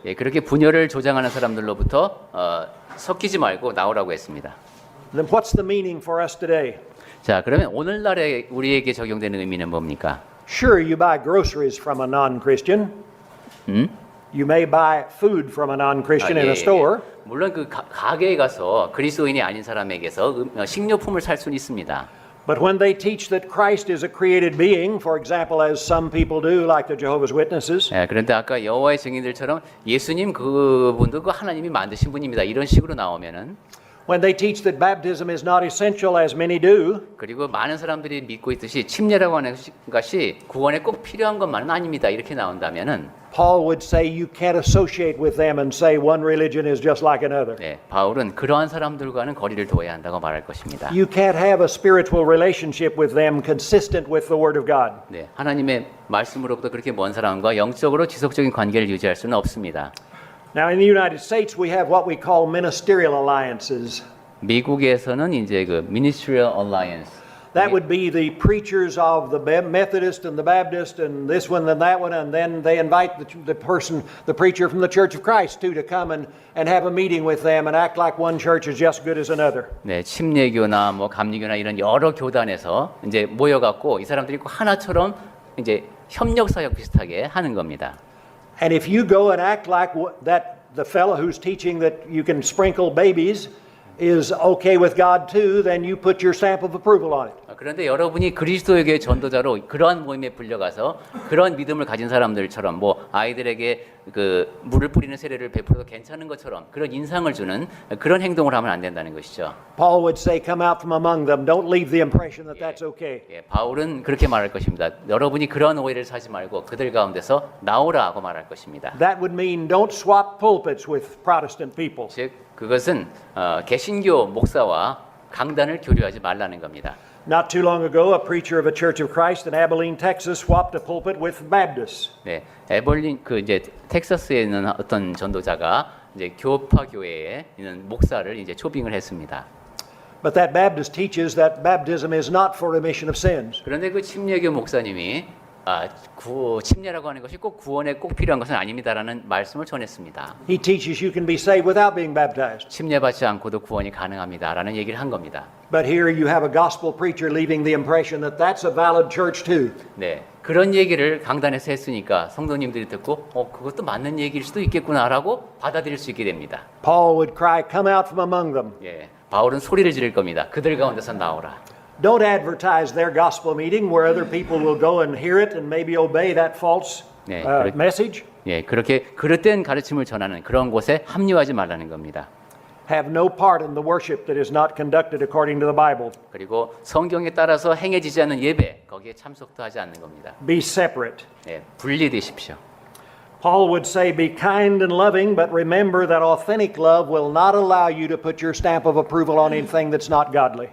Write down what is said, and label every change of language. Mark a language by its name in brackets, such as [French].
[Korean] 예, 그렇게 분열을 조장하는 사람들로부터 섞이지 말고 나오라고 했습니다. [English] Then what's the meaning for us today? [Korean] 자, 그러면 오늘날에 우리에게 적용되는 의미는 뭡니까? [English] Sure, you buy groceries from a non-Christian. You may buy food from a non-Christian in a store. [Korean] 물론 그 가게에 가서 그리스도인이 아닌 사람에게서 식료품을 살 수는 있습니다. [English] But when they teach that Christ is a created being, for example, as some people do, like the Jehovah's Witnesses, [Korean] 예, 그런데 아까 여호와의 증인들처럼 예수님 그분도 그 하나님이 만드신 분입니다. 이런 식으로 나오면은 [English] When they teach that baptism is not essential, as many do, [Korean] 그리고 많은 사람들이 믿고 있듯이 침례라고 하는 것이 구원에 꼭 필요한 것만은 아닙니다. 이렇게 나온다면은 [English] Paul would say you can't associate with them and say one religion is just like another. [Korean] 네, 바울은 그러한 사람들과는 거리를 둬야 한다고 말할 것입니다. [English] You can't have a spiritual relationship with them consistent with the Word of God. [Korean] 네, 하나님의 말씀으로부터 그렇게 먼 사람과 영적으로 지속적인 관계를 유지할 수는 없습니다. [English] Now, in the United States, we have what we call ministerial alliances. [Korean] 미국에서는 이제 그 Ministerial Alliance [English] That would be the preachers of the Methodist and the Baptist and this one and that one, and then they invite the preacher from the Church of Christ too, to come and have a meeting with them and act like one church is just good as another. [Korean] 네, 침례교나 뭐 감리교나 이런 여러 교단에서 이제 모여갖고 이 사람들이 꼭 하나처럼 이제 협력 사역 비슷하게 하는 겁니다. [English] And if you go and act like that, the fellow who's teaching that you can sprinkle babies is okay with God too, then you put your stamp of approval on it. [Korean] 그런데 여러분이 그리스도에게 전도자로 그러한 모임에 불려가서 그런 믿음을 가진 사람들처럼 뭐 아이들에게 그 물을 뿌리는 세례를 베풀어도 괜찮은 것처럼 그런 인상을 주는 그런 행동을 하면 안 된다는 것이죠. [English] Paul would say, come out from among them. Don't leave the impression that that's okay. [Korean] 예, 바울은 그렇게 말할 것입니다. 여러분이 그런 오해를 사지 말고 그들 가운데서 나오라고 말할 것입니다. [English] That would mean don't swap pulpits with Protestant people. [Korean] 즉 그것은 개신교 목사와 강단을 교류하지 말라는 겁니다. [English] Not too long ago, a preacher of a Church of Christ in Abilene, Texas, swapped a pulpit with Baptists. [Korean] 네, 에벌린 그 이제 텍사스에 있는 어떤 전도자가 이제 교파 교회에 있는 목사를 이제 초빙을 했습니다. [English] But that Baptist teaches that baptism is not for remission of sins. [Korean] 그런데 그 침례교 목사님이 침례라고 하는 것이 꼭 구원에 꼭 필요한 것은 아닙니다라는 말씀을 전했습니다. [English] He teaches you can be saved without being baptized. [Korean] 침례받지 않고도 구원이 가능합니다라는 얘기를 한 겁니다. [English] But here you have a gospel preacher leaving the impression that that's a valid church too. [Korean] 네, 그런 얘기를 강단에서 했으니까 성도님들이 듣고 그것도 맞는 얘기일 수도 있겠구나라고 받아들일 수 있게 됩니다. [English] Paul would cry, come out from among them. [Korean] 예, 바울은 소리를 지를 겁니다. 그들 가운데서 나오라. [English] Don't advertise their gospel meeting where other people will go and hear it and maybe obey that false [Korean] 네, [English] message. [Korean] 예, 그렇게 그릇된 가르침을 전하는 그런 곳에 합류하지 말라는 겁니다. [English] Have no part in the worship that is not conducted according to the Bible. [Korean] 그리고 성경에 따라서 행해지지 않는 예배 거기에 참석도 하지 않는 겁니다. [English] Be separate. [Korean] 예, 분리되십시오. [English] Paul would say, be kind and loving, but remember that authentic love will not allow you to put your stamp of approval on anything that's not godly.